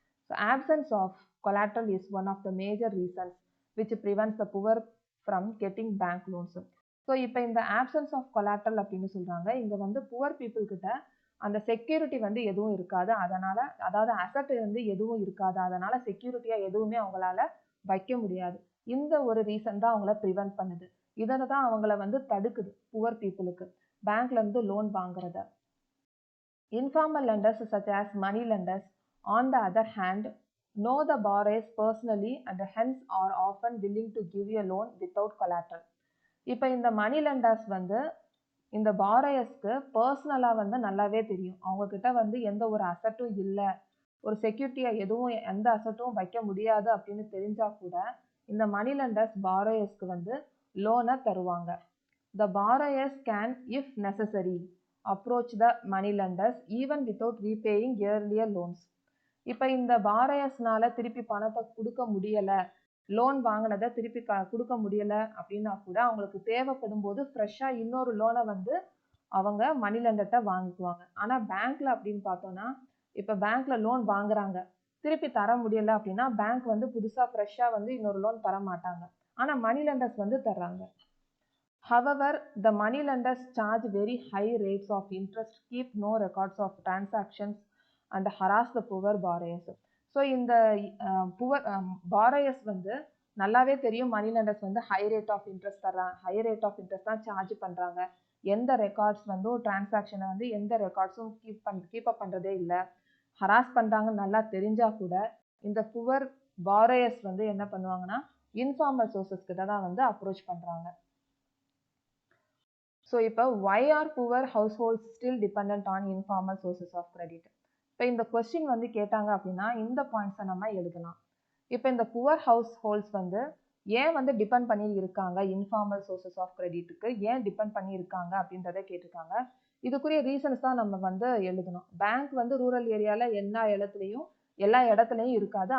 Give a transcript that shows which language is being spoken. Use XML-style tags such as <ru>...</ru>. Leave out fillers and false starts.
<en>So absence of collateral is one of the major reasons which prevents the poor from getting bank loans.</en> <ta>So இப்போ இந்த options of collateral அப்படின்னு சொல்கிறாங்க. இங்கே வந்து poor people கிட்ட அந்த செக்யூரிட்டி வந்து எதுவும் இருக்காது. அதனால அதாவது அசட் வந்து எதுவும் இருக்காது. அதனால செக்யூரிட்டியா எதுவுமே அவங்களால வைக்க முடியாது. இந்த ஒரு ரீசன் தான் அவங்கள ப்ரிவென்ட் பண்ணுது. இதில் தான் அவங்கள வந்து தடுக்குது புவர் பீப்புளுக்கு பேங்க்ல இருந்து லோன் வாங்குறத.</ta> <en>Informal lenders such as money lenders, on the other hand, know the borrowers personally and hence are often willing to give a loan without collateral.</en> <ta>இப்போ இந்த மணி லெண்டர்ஸ் வந்து இந்த பாரோயர்ஸ்க்கு பர்சனலாக வந்து நல்லாவே தெரியும். அவங்கக்கிட்ட வந்து எந்த ஒரு அசட்டும் இல்லை, ஒரு செக்யூரிட்டியாக எதுவும் எந்த அசட்டும் வைக்க முடியாது அப்படின்னு தெரிஞ்சால் கூட இந்த மணி லெண்டர்ஸ் பாரோயர்ஸ்க்கு வந்து லோனை தருவாங்க.</ta> <en>The borrowers can, if necessary, approach the money lenders even without repaying earlier loans.</en> <ta>இப்போ இந்த பாரோயர்ஸ்னால திருப்பி பணத்தை கொடுக்க முடியலை, லோன் வாங்கினதை திருப்பி கொடுக்க முடியலை அப்படின்னா கூட அவங்களுக்கு தேவைப்படும் போது ஃப்ரெஷ்ஷாக இன்னொரு லோனை வந்து அவங்க மணி லெண்டர்கிட்ட வாங்கிக்குவாங்க. ஆனால் பேங்க்ல அப்படின்னு பார்த்தோன்னா, இப்போ பேங்க்ல லோன் வாங்குறாங்க, திருப்பி தர முடியலை அப்படின்னா பேங்க் வந்து புதுசாக ஃப்ரெஷ்ஷாக வந்து இன்னொரு லோன் தர மாட்டாங்க. ஆனால் மணி லெண்டர்ஸ் வந்து தர்றாங்க.</ta> <en>However, the money lenders charge very high rates of interest, keep no records of transactions, and harass the poor borrowers.</en> <ta>So இந்த புவர் borrowers வந்து நல்லாவே தெரியும் மணி லெண்டர்ஸ் வந்து ஹை ரேட் ஆஃப் இன்ட்ரெஸ்ட் தர்றாங்க, ஹை ரேட் ஆஃப் இன்ட்ரெஸ்ட் தான் charge பண்ணுறாங்க. எந்த records வந்து டிரான்சாக்ஷனை வந்து எந்த ரெக்கார்ட்ஸும் கீப் அப் பண்ணுறதே இல்லை, ஹராஸ் பண்ணுறாங்கன்னு நல்லா தெரிஞ்சால் கூட இந்த புவர் borrowers வந்து என்ன பண்ணுவாங்கன்னா இன்ஃபார்மல் சோர்சஸ் கிட்ட தான் வந்து அப்ரோச் பண்ணுறாங்க.</ta> <en>So இப்போ why are poor households still dependent on informal sources of credit?</en> <ta>இப்போ இந்த கொஸ்டின் வந்து கேட்டாங்க அப்படின்னா இந்த பாயிண்ட்ஸை நம்ம எழுதலாம். இப்போ இந்த புவர் ஹவுஸ் ஹோல்ட்ஸ் வந்து ஏன் வந்து டிபெண்ட் பண்ணி இருக்காங்க இன்ஃபார்மல் சோர்சஸ் ஆஃப் கிரெடிட்டுக்கு ஏன் டிபெண்ட் பண்ணி இருக்காங்க அப்படின்றத கேட்டிருக்காங்க. இதுக்குரிய ரீசன்ஸ் தான் நம்ம வந்து எழுதணும். பேங்க் வந்து ரூரல் ஏரியாவில் எல்லா இடத்துலையும் இருக்காது.</ta>